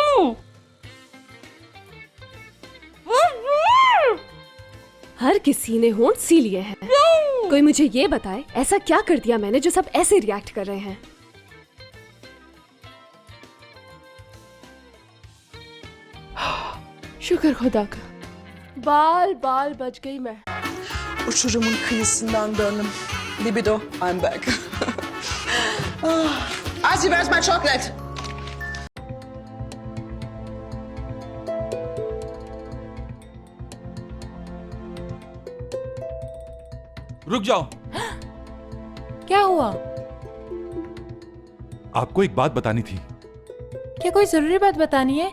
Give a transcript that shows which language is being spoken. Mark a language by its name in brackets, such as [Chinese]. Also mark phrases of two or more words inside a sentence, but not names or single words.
[Hindi] हर किसी ने होंठ सी लिए हैं। कोई मुझे ये बताए ऐसा क्या कर दिया मैंने जो सब ऐसे रिएक्ट कर रहे हैं? शुक्र खुदा का, बाल बाल बच गई मैं। [Turkish] Uçurumun kıyısından döndüm. [English] Libido, I'm back. Ozzy, where's my chocolate? [Hindi] रुक जाओ। क्या हुआ? आपको एक बात बतानी थी। क्या कोई जरूरी बात बतानी है?